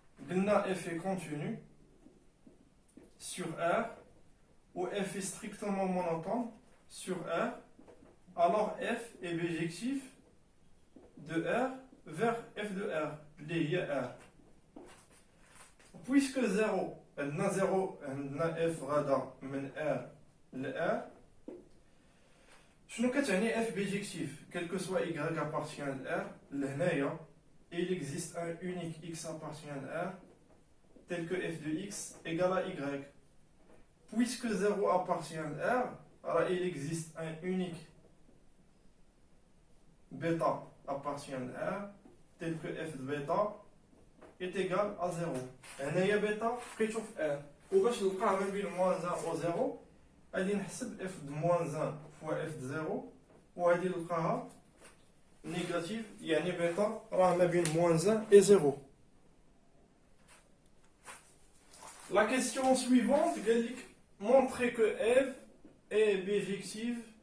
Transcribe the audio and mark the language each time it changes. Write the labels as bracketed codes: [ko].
[fr] قلنا f est continu sur R ou f est strictement monotone sur R, alors f est bijectif de R vers f de R, lié à R. Puisque 0, [ar] عندنا 0 عندنا f غادا من R ل R. [fr] شنو كتعني f bijectif? Quel que soit y appartient à R, لهنايا il existe un unique x appartient à R tel que f de x égale à y. Puisque 0 appartient à R, alors il existe un unique bêta appartient à R tel que f de bêta est égal à 0. [ar] هنايا بيتا لقيتو في R وباش نلقاه ما بين moins 1 و 0 غادي نحسب [fr] f de moins 1 fois f de 0 [ar] وغادي نلقاها négative يعني بيتا راه ما بين moins 1 et 0. [fr] La question suivante, montrer que f est bijective.